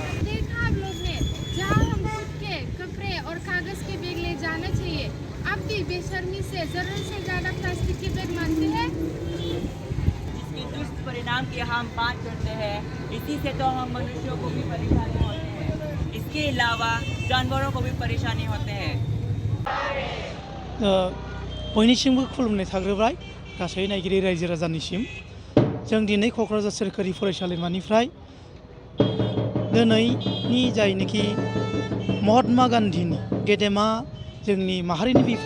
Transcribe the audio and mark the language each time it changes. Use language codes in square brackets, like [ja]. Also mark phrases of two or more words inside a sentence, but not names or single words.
[hi] देखा आप लोग ने, जहाँ हम खुद के कपड़े और कागज के बैग ले जाना चाहिए, आप भी बेशर्मी से जरूरत से ज्यादा प्लास्टिक के बैग मांगते हैं। इसके दुष्परिणाम की हम बात करते हैं, इसी से तो हम मनुष्यों को भी परेशानी होते हैं, इसके अलावा जानवरों को भी परेशानी होते हैं। [brx] बयनिसिमबो खुलुमनाय थाग्रोबाय गासै नायगिरि रायजो राजानिसिम। जों दिनै क'क्राझार सोरखारि फरायसालिमानिफ्राय दिनैनि जायनोखि महात्मा गान्धीनि गेदेमा जोंनि माहारिनि बिफा